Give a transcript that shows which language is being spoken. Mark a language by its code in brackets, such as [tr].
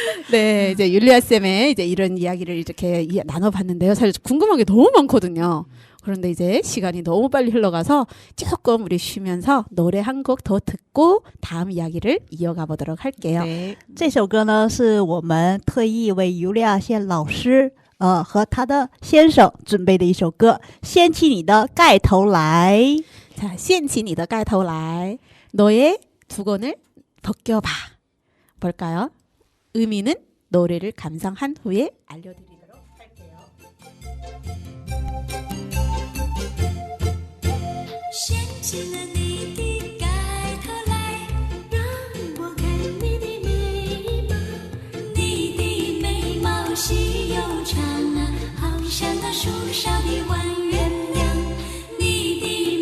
[ko] 네, 이제 율리아 쌤의 이제 이런 이야기를 이렇게 나눠봤는데요. 사실 궁금한 게 너무 많거든요. 그런데 이제 시간이 너무 빨리 흘러가서 조금 우리 쉬면서 노래 한 곡 더 듣고 다음 이야기를 이어가 보도록 할게요. 네. [zh] 这首歌呢，是我们特意为尤利亚线老师和他的先生准备的一首歌，掀起你的盖头来。 [ko] 자, 掀起你的盖头来. 너의 두건을 벗겨봐. 뭘까요? 의미는 노래를 감상한 후에 알려드리도록 할게요. [zh] 掀起了你的盖头来，让我看你的眉毛。你的眉毛细又长啊，好像那树上的弯月亮。你的